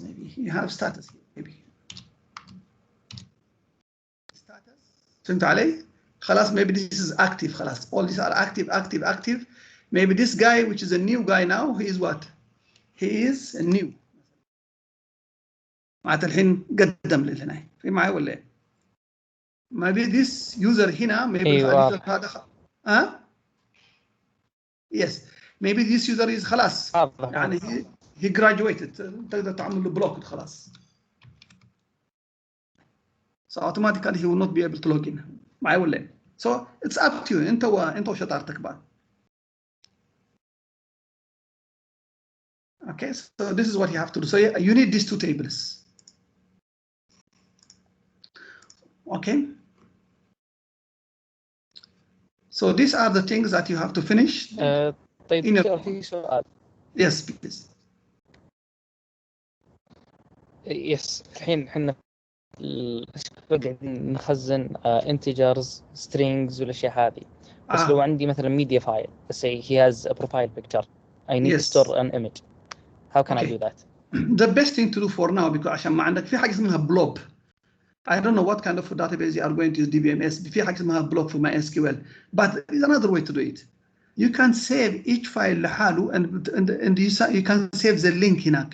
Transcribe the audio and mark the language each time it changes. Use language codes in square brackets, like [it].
[en] Maybe you have status here. Maybe status. [ar] فهمت علي؟ خلاص [en] maybe this is active. خلاص all these are active. maybe this guy which is a new guy now, he is what? He is a new. [ar] معناته الحين قدم لي هنا في معي ولا إيه؟ [en] maybe this user [ar] هنا maybe أيوة. [en] هذا yes maybe this user is خلاص يعني he graduated [ar] تقدر تعمل له [en] block خلاص. So automatically he will not be able to log in. [ar] معي ولا إيه؟ [en] So it's up to you. [ar] أنت وشطارتك بقى. [en] Okay, so this is what you have to do. So you need these two tables. Okay. So these are the things that you have to finish. [ar] طيب في سؤال. [en] Yes, please. Yes. [ar] الحين احنا قاعدين نخزن [en] integers, strings [ar] والاشياء هذه. بس لو عندي مثلا [en] media file, let's say he has a profile picture. I need to store an image. How can I do that? The best thing to do for now, because [ar] عشان ما عندك في حاجة اسمها blob. [en] I don't know what kind of database you are going to use DBMS. [ar] في حاجة اسمها blob [en] for MySQL. But there's another way to do it. You can save each file لحاله and you can save the link هناك.